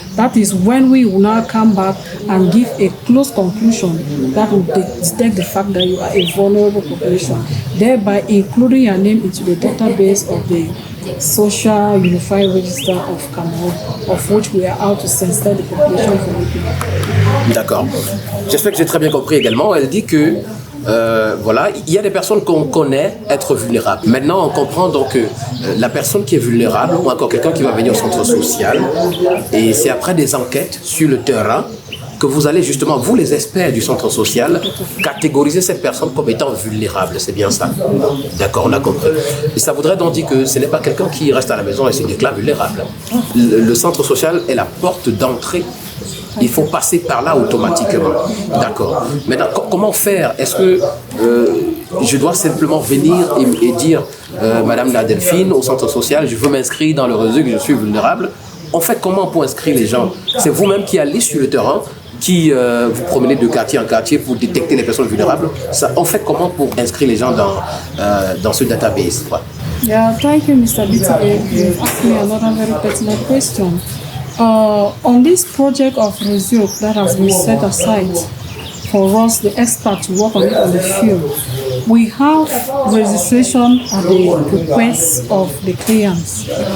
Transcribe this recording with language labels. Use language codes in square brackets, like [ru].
[en] That is when we will now come back and give a close conclusion that will detect the fact that you are a vulnerable population, thereby including your name into the database of the Social Unified Register of Cameroon, of which we are out to sensitize the population for looking. [fr] D'accord. J'espère que j'ai très bien compris également. Elle dit que voilà, il y a des personnes qu'on connaît être vulnérables. Maintenant, on comprend donc que la personne qui est vulnérable, ou encore quelqu'un qui va venir au centre social, et c'est après des enquêtes sur le terrain que vous allez justement, vous les experts du centre social, catégoriser cette personne comme étant vulnérable. C'est bien ça. D'accord, on a compris. Et ça voudrait donc dire que ce n'est pas quelqu'un qui reste à la maison et se déclare vulnérable. Le centre social est la porte d'entrée. Il faut passer par là automatiquement. D'accord. Maintenant, comment faire? Est-ce que je dois simplement venir et dire Madame la Delphine, au centre social, je veux m'inscrire dans le réseau que je suis vulnérable? En fait, comment pour inscrire les gens? C'est vous-même qui allez sur le terrain, qui vous promenez de quartier en quartier pour détecter les personnes vulnérables. Ça, en fait, comment pour inscrire les gens dans ce database? [en] Yeah, thank you, Mr. BTA. You asked me another very pertinent question. On this project of Resume that has been set aside for us, the experts, to work on it on the field, we have registration at the request of the clients.